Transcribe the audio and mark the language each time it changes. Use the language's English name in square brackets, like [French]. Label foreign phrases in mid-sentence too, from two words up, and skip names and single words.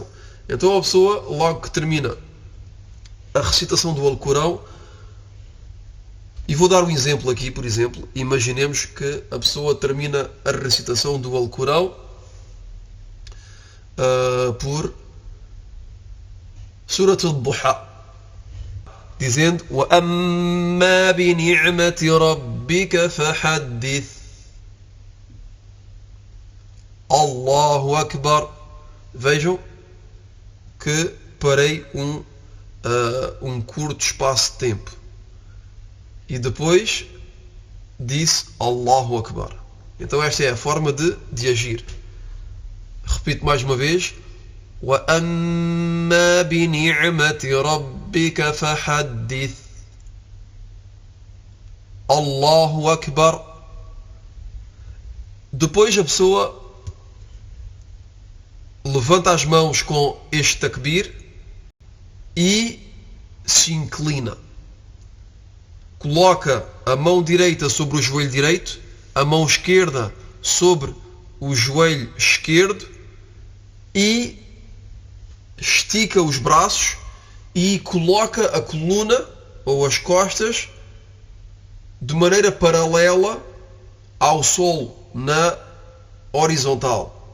[Portuguese] Então a pessoa, logo que termina a recitação do Alcorão, e vou dar um exemplo aqui, por exemplo, imaginemos que a pessoa termina a recitação do Alcorão por Surat al-Duha, dizendo: [Arabic] وَأَمَّا بِنِعْمَةِ رَبِّكَ فَحَدِّثْ. الله أكبر. [Portuguese] Vejam que parei um curto espaço de tempo e depois disse [Arabic] الله أكبر. [Portuguese] Então esta é a forma de agir. Repito mais uma vez: [Arabic] وَأَمَّا بِنِعْمَةِ رَبِّكَ فَحَدِّثْ. الله أكبر. [Portuguese] Depois a pessoa levanta as mãos com este takbir e se inclina. Coloca a mão direita sobre o joelho direito, a mão esquerda sobre o joelho esquerdo e estica os braços e coloca a coluna ou as costas de maneira paralela ao solo, na horizontal.